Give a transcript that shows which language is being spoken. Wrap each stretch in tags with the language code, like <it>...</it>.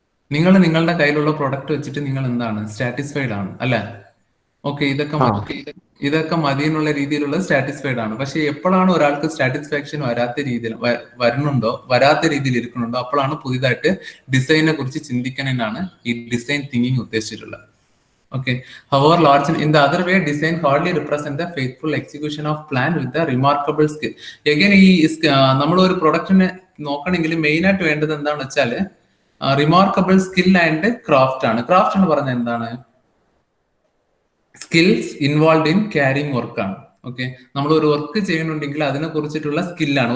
<ml>നിങ്ങൾ നിങ്ങളുടെ കയ്യിലുള്ള പ്രൊഡക്റ്റ് വെച്ചിട്ട് നിങ്ങൾ എന്താണ് സാറ്റിസ്ഫൈഡ് ആണ് അല്ലെ? ഓക്കെ, ഇതൊക്കെ ഇതൊക്കെ മതി എന്നുള്ള രീതിയിലുള്ള സാറ്റിസ്ഫൈഡ് ആണ്. പക്ഷെ എപ്പോഴാണ് ഒരാൾക്ക് സാറ്റിസ്ഫാക്ഷൻ വരാത്ത രീതിയിൽ വരാത്ത രീതിയിൽ ഇരിക്കുന്നുണ്ടോ അപ്പോഴാണ് പുതിയതായിട്ട് ഡിസൈനെ കുറിച്ച് ചിന്തിക്കണമെന്നാണ് ഈ design thinking ഉദ്ദേശിച്ചിട്ടുള്ളത്.</ml> <en>Okay. However, large in the other way, design hardly represent the faithful execution of plan with the remarkable skill.</en> <ml>Again, ഈ നമ്മൾ ഒരു പ്രൊഡക്റ്റിനെ നോക്കണമെങ്കിൽ മെയിൻ ആയിട്ട് വേണ്ടത് എന്താണെന്ന് വെച്ചാൽ</ml> <en>remarkable skill and craft</en> <ml>ആണ്. ക്രാഫ്റ്റ് എന്ന് പറഞ്ഞാൽ എന്താണ്?</ml> <en>skills involve in carrying</en> <ml>വർക്കാണ്. ഓക്കെ, നമ്മൾ ഒരു വർക്ക് ചെയ്യുന്നുണ്ടെങ്കിൽ അതിനെ കുറിച്ചിട്ടുള്ള സ്കില്ലാണ്.</ml>